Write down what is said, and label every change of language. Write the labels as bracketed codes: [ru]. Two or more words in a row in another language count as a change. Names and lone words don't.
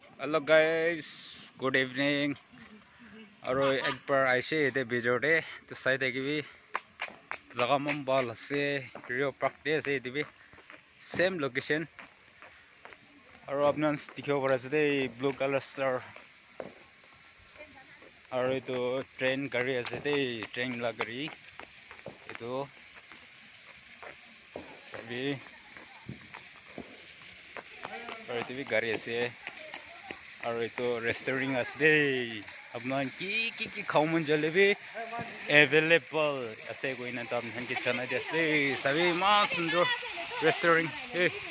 [en] Hello guys, good evening. [nag] Aro ekbar aise ete bijorde to side ekibi jaga mambal ase Rio Park de ase ete same location. Aro apnan dikhibo pare ase de [en] blue color star. [nag] Aro etu train gari ase de train la gari etu sabi aro etu bi gari ase. Aro etu restaurant ase de apnan ki khauman jalebi available ase koina tam hanki chana de ase sabi ma sundor restaurant hey